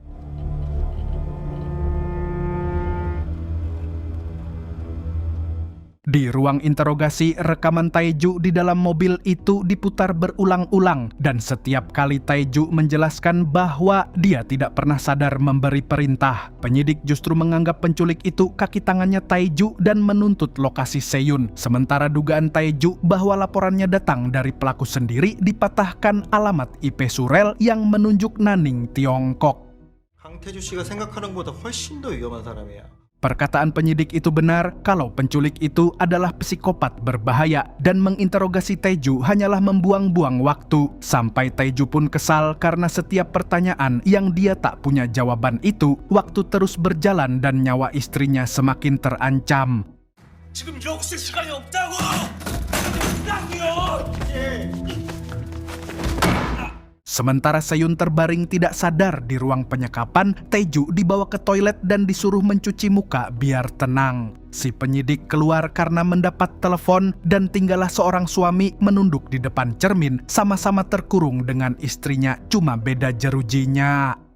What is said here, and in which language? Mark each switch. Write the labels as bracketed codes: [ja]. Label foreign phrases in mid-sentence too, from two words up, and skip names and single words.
[id] Di ruang interogasi, rekaman Taeju di dalam mobil itu diputar berulang-ulang dan setiap kali Taeju menjelaskan bahwa dia tidak pernah sadar memberi perintah. Penyidik justru menganggap penculik itu kaki tangannya Taeju dan menuntut lokasi Seyun. Sementara dugaan Taeju bahwa laporannya datang dari pelaku sendiri dipatahkan alamat IP surel yang menunjuk Nanning, Tiongkok. [ko] 강태주 씨가 생각하는 것보다 훨씬 더 위험한 사람이야. [id] Perkataan penyidik itu benar kalau penculik itu adalah psikopat berbahaya dan menginterogasi Taeju hanyalah membuang-buang waktu. Sampai Taeju pun kesal karena setiap pertanyaan yang dia tak punya jawaban itu, waktu terus berjalan dan nyawa istrinya semakin terancam. [ko] 지금 이러고 있을 시간이 없다고! 땅이요! [id] Sementara Seyun terbaring tidak sadar di ruang penyekapan, Taeju dibawa ke toilet dan disuruh mencuci muka biar tenang. Si penyidik keluar karena mendapat telepon dan tinggallah seorang suami menunduk di depan cermin sama-sama terkurung dengan istrinya, cuma beda jerujinya.